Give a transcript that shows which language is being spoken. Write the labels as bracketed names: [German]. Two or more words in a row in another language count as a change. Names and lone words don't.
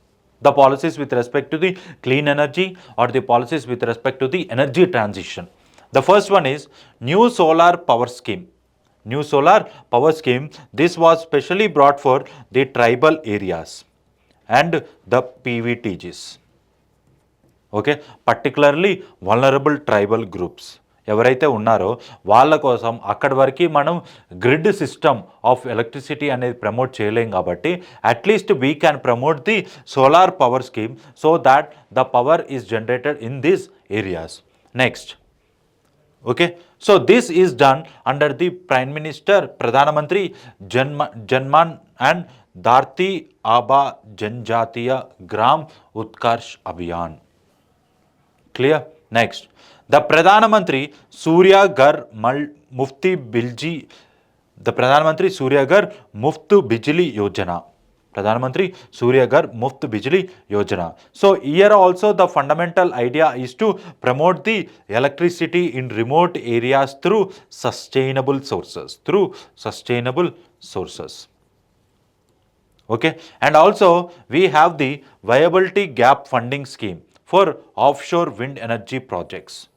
[English] The policies with respect to the clean energy or the policies with respect to the energy transition. The first one is new solar power scheme. New solar power scheme. This was specially brought for the tribal areas and the PVTGs. okay, particularly vulnerable tribal groups [Telugu] ఎవరైతే ఉన్నారో వాళ్ళ కోసం అక్కడి వరకు మనం [English] grid system of electricity అనేది ప్రమోట్ [Telugu] చేయలేం కాబట్టి [English] at least we can promote the solar power scheme so that the power is generated in these areas. నెక్స్ట్, okay, so this is done under the Prime Minister Pradhan Mantri Janman and Dharti Aba Janjatiya Gram Utkarsh Abhiyan. Clear? Next, the Pradhan Mantri Surya Ghar Mufti Bilji, the Pradhan Mantri Surya Ghar Muft Bijli Yojana. Pradhan Mantri Surya Ghar Muft Bijli Yojana. So here also the fundamental idea is to promote the electricity in remote areas through sustainable sources. Through sustainable sources. Okay, and also we have the viability gap funding scheme for offshore wind energy projects.